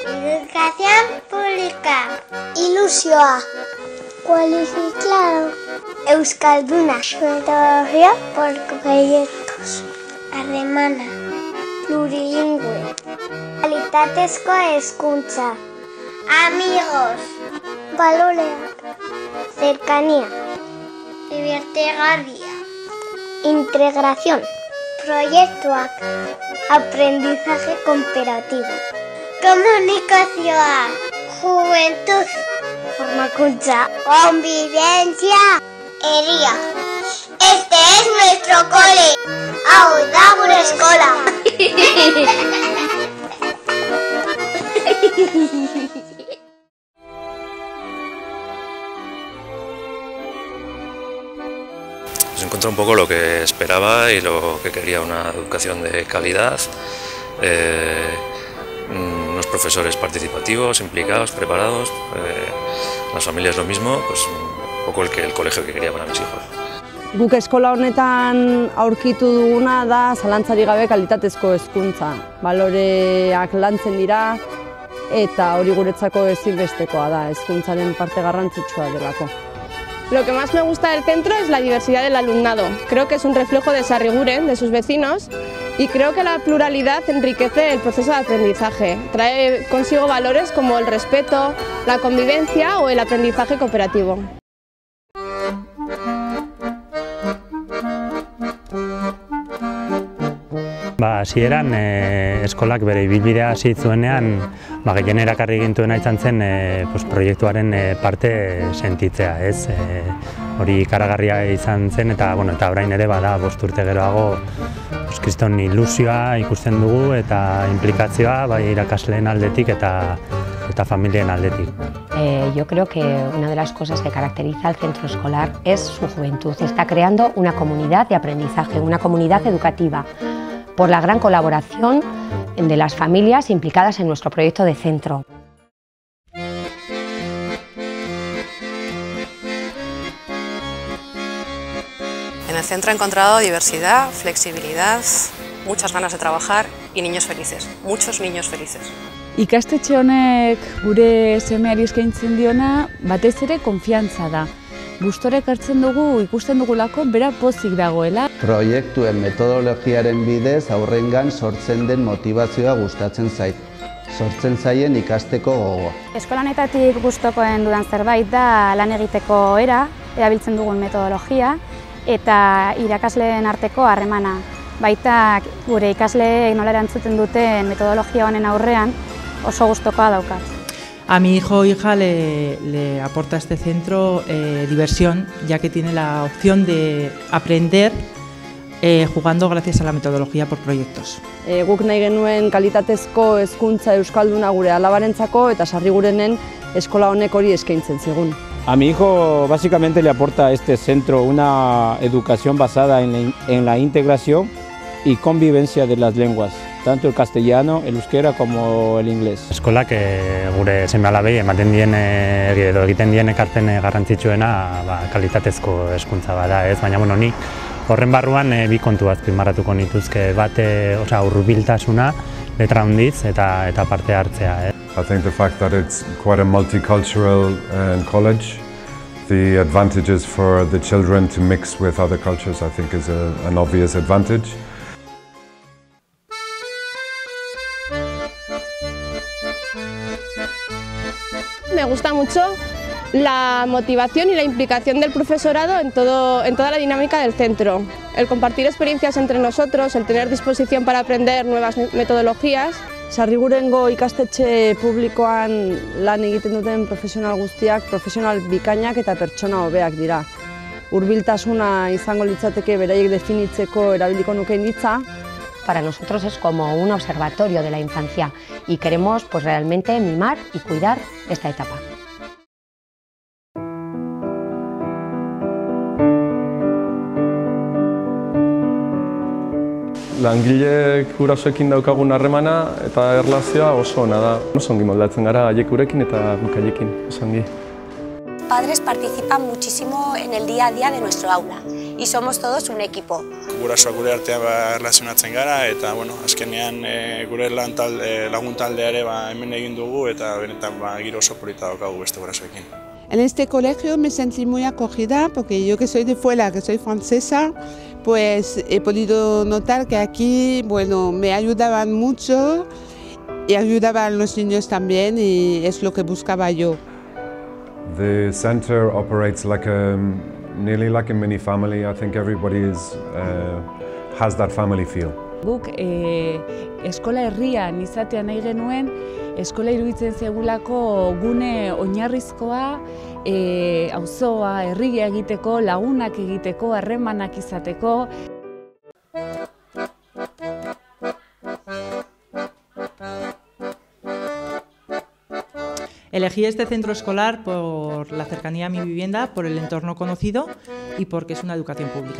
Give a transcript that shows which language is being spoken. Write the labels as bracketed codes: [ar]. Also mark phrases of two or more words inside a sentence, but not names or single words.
[es] Educación pública. Ilusioa. Cualificado. Euskalduna. Metodología por proyectos. Alemana. Plurilingüe. [eu] Kalitatezko hezkuntza. [es] Amigos. Baloreak. Cercanía. Dibertigarria. Integración. Proiektuak. Aprendizaje cooperativo. Comunicación. Juventud. [eu] Formakuntza. Convivencia. [es] Ería. Este es nuestro cole. [eu] Hau da gure eskola. [es] Pues encontré un poco lo que esperaba y lo que quería, una educación de calidad, unos profesores participativos, implicados, preparados, las familias lo mismo, pues un poco el colegio que quería para mis hijos. [eu] Guk eskola honetan aurkitu duguna da zalantzarik gabe kalitatezko hezkuntza. Baloreak lantzen dira eta hori guretzako ezinbestekoa da, hezkuntzaren parte garrantzitsua delako. [es] Lo que más me gusta del centro es la diversidad del alumnado. Creo que es un reflejo de Sarriguren, de sus vecinos, y creo que la pluralidad enriquece el proceso de aprendizaje. Trae consigo valores como el respeto, la convivencia o el aprendizaje cooperativo. [eu] Hasieran eskolak bere ibilbidea hasi zuenean gehien erakarri gintuena izan zen proiektuaren parte sentitzea, ez? Hori ikaragarria izan zen eta orain ere bada 5 urte geroago kriston ilusioa ikusten dugu eta implikazioa bai irakasleen aldetik eta familien aldetik. [es] Yo creo que una de las cosas que caracteriza al centro escolar es su juventud. Está creando una comunidad de aprendizaje, una comunidad educativa, por la gran colaboración de las familias implicadas en nuestro proyecto de centro. En el centro he encontrado diversidad, flexibilidad, muchas ganas de trabajar y niños felices, muchos niños felices. [eu] Ikastetxe honek gure semeari eskaintzen diona batez ere konfiantza da. Gustorek hartzen dugu, ikusten dugulako, bera pozik dagoela. Proiektuen metodologiaren bidez aurrengan sortzen den motivazioa gustatzen zait. Sortzen zaien ikasteko gogoa. Eskola honetatik gustokoen dudan zerbait da lan egiteko era, erabiltzen dugun metodologia, eta irakasleen arteko harremana. Baita gure ikasleek nola erantzuten duten metodologia honen aurrean oso gustokoa daukat. [es] A mi hijo o hija le aporta este centro diversión, ya que tiene la opción de aprender jugando gracias a la metodología por proyectos. [eu] Guk nahi genuen kalitatezko hezkuntza euskalduna gure alabarentzako eta Sarrigurenen eskola honek hori eskaintzen zigun. [es] A mi hijo básicamente le aporta a este centro una educación basada en la integración y convivencia de las lenguas, tanto el castellano, el euskera como el inglés. [eu] Eskolak gure seme-alabei ematen dien edo egiten dien ekarpen garrantzitsuena kalitatezko hezkuntza bada, ez? Baina ni horren barruan bi kontu azpimarratuko nituzke, bat hurbiltasuna, letra handiz eta parte hartzea. [en] I think the fact that it's quite a multicultural college, the advantages for the children to mix with other cultures, I think is an obvious advantage. [es] Me gusta mucho la motivación y la implicación del profesorado en toda la dinámica del centro. El compartir experiencias entre nosotros, el tener disposición para aprender nuevas metodologías. [eu] Sarrigurengo ikastetxe publikoan lan egiten duten profesional guztiak, profesional bikainak eta pertsona hobeak dira. Hurbiltasuna izango litzateke beraiek definitzeko erabiliko nukeen hitza. [es] Para nosotros es como un observatorio de la infancia y queremos realmente mimar y cuidar esta etapa. [eu] Langileek gurasoekin daukagun harremana eta erlazioa oso ona da. Oso ongi moldatzen gara haiek gurekin eta guk haiekin, oso ongi. [es] Padres participan muchísimo en el día a día de nuestro aula y somos todos un equipo. [eu] Gurasoak gure artean erlazionatzen gara eta azkenean gure lagun taldea ere hemen egin dugu eta benetan giro oso polita daukagu beste gurasoekin. [es] En este colegio me sentí muy acogida porque yo que soy de fuera, que soy francesa, pues he podido notar que aquí, bueno, me ayudaban mucho y ayudaban a los niños también y es lo que buscaba yo. [en] The center operates nearly like a mini family. I think everybody has that family feel. [eu] Guk eskola herrian izatea nahi genuen, eskola iruditzen zegulako gune oinarrizkoa, auzoa, herria egiteko, lagunak egiteko, harremanak izateko. [es] Elegí este centro escolar por la cercanía a mi vivienda, por el entorno conocido y porque es una educación pública.